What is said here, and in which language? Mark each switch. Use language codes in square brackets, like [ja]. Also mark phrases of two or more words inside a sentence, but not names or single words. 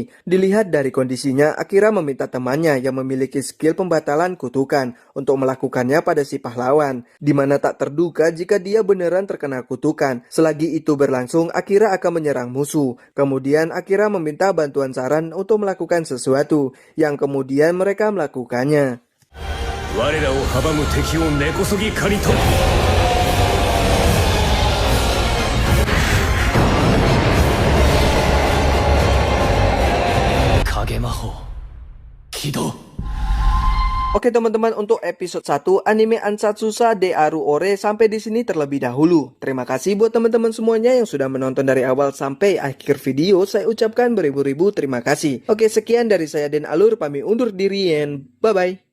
[id] Dilihat dari kondisinya, Akira meminta temannya yang memiliki skill pembatalan kutukan untuk melakukannya pada si pahlawan, di mana tak terduga jika dia beneran terkena kutukan. Selagi itu berlangsung, Akira akan menyerang musuh. Kemudian Akira meminta bantuan Saran untuk melakukan sesuatu, yang kemudian mereka melakukannya. [ja] 我らを阻む敵を根こそぎ刈り取る。影魔法起動。 [id] Oke teman-teman, untuk episode 1 anime Ansatsusa de Aru Ore sampai di sini terlebih dahulu. Terima kasih buat teman-teman semuanya yang sudah menonton dari awal sampai akhir video. Saya ucapkan beribu-ribu terima kasih. Oke, sekian dari saya Den Alur, pamit undur diri [en] and bye-bye.